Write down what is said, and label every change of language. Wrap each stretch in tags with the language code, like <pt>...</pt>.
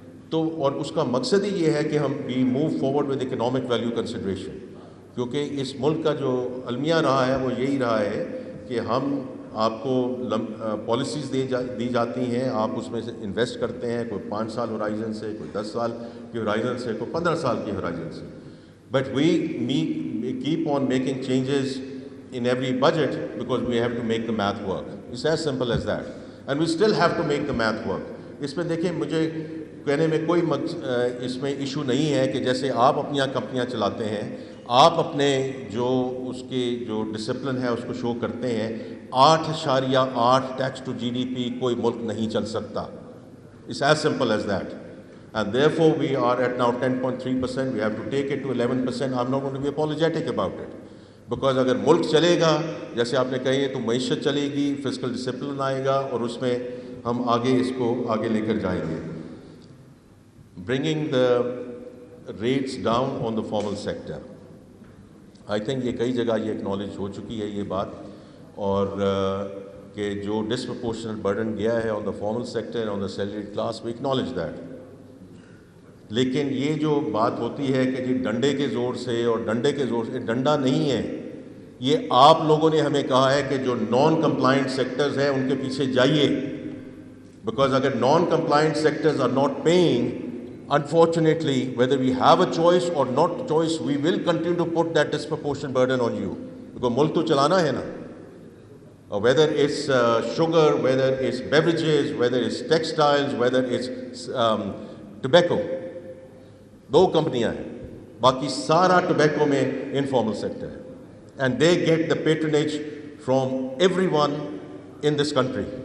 <ur>تو اور اس کا مقصد ہی یہ ہے کہ ہم</ur> <en>we move forward with economic value consideration,</en> <ur>کیونکہ اس ملک کا جو المیہ رہا ہے وہ یہی رہا ہے کہ ہم آپ کو پالیسیز دی جاتی ہیں، آپ اس میں سے انویسٹ کرتے ہیں، کوئی 5 سال ہورائزن سے، کوئی 10 سال کی ہورائزن سے، کوئی 15 سال کی ہورائزن سے.</ur> <en>But we keep on making changes in every budget because we have to make the math work. It's as simple as that. And we still have to make the math work.</en> <ur>اس میں دیکھیں مجھے کہنے میں کوئی اس میں issue نہیں ہے کہ جیسے آپ اپنی کمپنیاں چلاتے ہیں، آپ اپنے جو اس کے جو ڈسپلن ہے اس کو شو کرتے ہیں. 8.8 tax to جی D P کوئی ملک نہیں چل سکتا.</ur> <en>It's as simple as that. And therefore we are at now 10.3%. We have to take it to 11%. I'm not going to be apologetic about it.</en> <ur>Because اگر ملک چلے گا جیسے آپ نے کہی تو معیشت چلے گی، فسکل ڈسپلن آئے گا، اور اس میں ہم آگے اس کو آگے لے کر جائیں گے.</ur> <en>bringing the rates down on the formal sector, I think</en> <ur>یہ کئی جگہ یہ اکنالج ہو چکی ہے یہ بات، اور کہ جو ڈسپرپورشنل برڈن گیا ہے</ur> <en>On the formal sector, on the salaried class, we acknowledge that.</en> <ur>لیکن یہ جو بات ہوتی ہے کہ جی ڈنڈے کے زور سے اور ڈنڈے کے زور سے، ڈنڈا نہیں ہے. یہ آپ لوگوں نے ہمیں کہا ہے کہ جو نان کمپلائنٹ سیکٹرز ہیں ان کے پیچھے جائیے، بیکاز اگر naan compliant sectors are not paying,</ur> <en>unfortunately whether we have a choice or not choice, we will continue to put that disproportionate burden on you,</en> <ur>because ملک تو چلانا ہے نا.</ur> <en>Whether it's sugar, whether it's beverages, whether it's textiles, whether it's tobacco.</en> <ur>2 کمپنیاں ہیں، باقی سارا tobacco میں informal sector ہے.</ur> <en>And they get the patronage from everyone in this country.</en>